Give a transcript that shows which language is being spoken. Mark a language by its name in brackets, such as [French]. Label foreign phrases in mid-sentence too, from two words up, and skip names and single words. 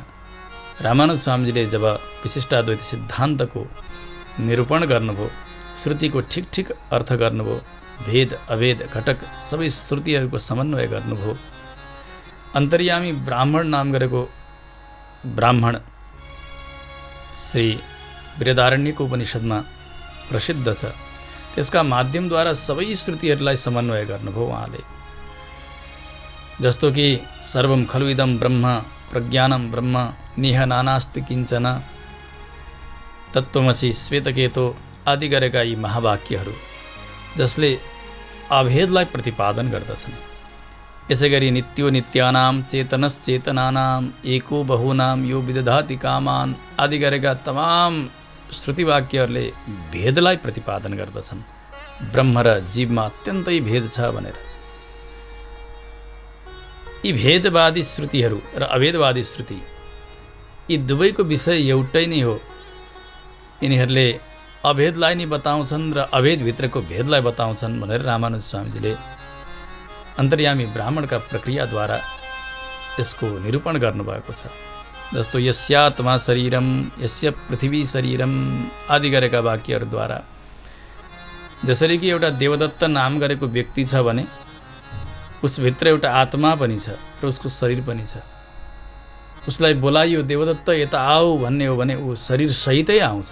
[Nepali] रामानुज स्वामीजीले जब विशिष्टाद्वैत सिद्धान्तको निरूपण गर्नुभयो, श्रुतिको ठिक ठिक अर्थ गर्नुभयो, भेद अभेद घटक सबै श्रुतिहरूको समन्वय गर्नुभयो, अन्तर्यामी ब्राह्मण नाम गरेको ब्राह्मण श्री बृहदारण्यको उपनिषदमा प्रसिद्ध छ, त्यसका माध्यमद्वारा सबै श्रुतिहरूलाई समन्वय गर्नुभयो उहाँले। जस्तो कि [Sanskrit] सर्वम खलु इदं ब्रह्म प्रज्ञानं ब्रह्म निह नानास्ति किञ्चन तत्त्वमसि श्वेतकेतो [Nepali] आदि गरेका यी महावाक्यहरू जसले अभेदलाई प्रतिपादन गर्दछन्। यसै गरी [Sanskrit] नित्यो नित्यानां चेतनश्चेतनानां एको बहुनां यो विदधाति कामान् [Nepali] आदि गरेका तमाम श्रुतिवाक्यहरूले भेदलाई प्रतिपादन गर्दछन्। ब्रह्म र जीवमा अत्यन्तै भेद छ भनेर। यी भेदवादी श्रुतिहरू र अभेदवादी श्रुति यी दुवैको विषय एउटै नै हो। यिनीहरूले अभेदलाई नै बताउँछन् र अभेदभित्रको भेदलाई बताउँछन् भनेर रामानुज स्वामीजीले अन्तर्यामी ब्राह्मणका प्रक्रियाद्वारा यसको निरूपण गर्नुभएको छ। जस्तो [Sanskrit] यस्यात्मा शरीरम यस्य पृथ्वी शरीरम [Nepali] आदि गरेका वाक्यहरूद्वारा, जसरी कि एउटा देवदत्त नाम गरेको व्यक्ति छ भने उसभित्र एउटा आत्मा पनि छ र उसको शरीर पनि छ। उसलाई बोलाइयो देवदत्त यता आऊ भन्ने हो भने ऊ शरीर सहितै आउँछ।